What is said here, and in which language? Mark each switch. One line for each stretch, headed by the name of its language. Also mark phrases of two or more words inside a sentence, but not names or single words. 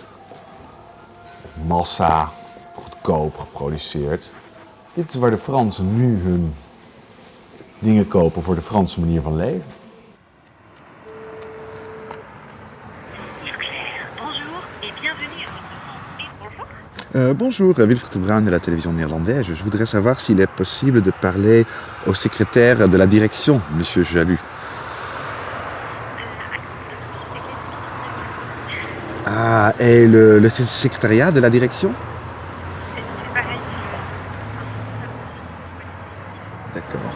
Dutch: Massa, goedkoop geproduceerd. Dit is waar de Fransen nu hun dingen kopen voor de Franse manier van leven.
French: Bonjour, Wilfried de Bruin de la télévision néerlandaise. Je voudrais savoir s'il est possible de parler au secrétaire de la direction, Monsieur Jalut. Ah, et le secrétariat de la direction? D'accord.